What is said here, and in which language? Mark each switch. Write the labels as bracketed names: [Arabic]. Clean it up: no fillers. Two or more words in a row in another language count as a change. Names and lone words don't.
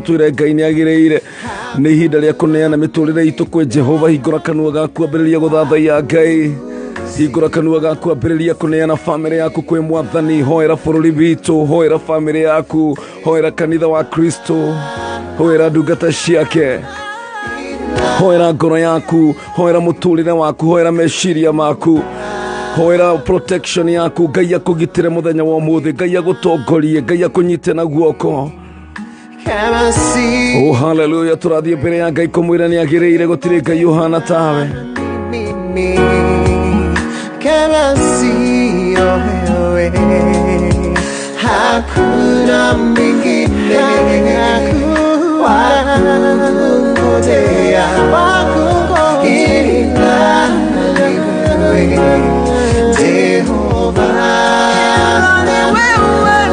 [Kikuyu] twire Ngai ni agiriire ni ihinda ria kuneana miturire itu kwi Jehova hingura kanua gaku ambiriria guthathaia Ngai hingura kanua gaku ambiriria kuneana family yaku kwi Mwathani hoera bururi witu hoera family yaku hoera kanitha wa Kristo hoera ndungata ciake hoera ngoro yaku hoera muturire waku hoera meciria maku hoera protection yaku Ngai akugitire muthenya wa umuthi Ngai agutongorie Ngai akunyite na guoko oh hallelujah turathie mbere ya Ngai kumwira ni agiriire gutire Ngai uhana tawe [Swahili] hakuna mwingine wakungojea ila wewe Jehova ni wewe